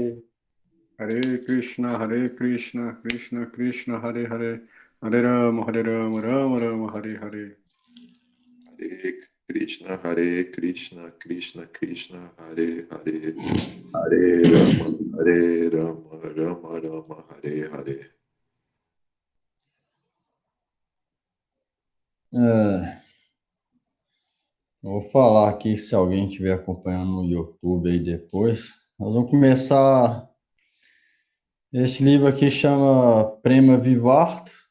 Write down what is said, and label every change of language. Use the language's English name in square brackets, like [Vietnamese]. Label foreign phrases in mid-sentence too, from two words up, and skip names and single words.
[Sanskrit] हरे कृष्ण, कृष्ण कृष्ण, हरे हरे, हरे राम, राम राम, हरे हरे. हरे कृष्ण, कृष्ण कृष्ण, हरे हरे, हरे राम, राम राम, हरे हरे. [Portuguese] Vou falar aqui se alguém estiver acompanhando no YouTube aí depois. Nós vamos começar. Esse livro aqui chama Prema Vivarta.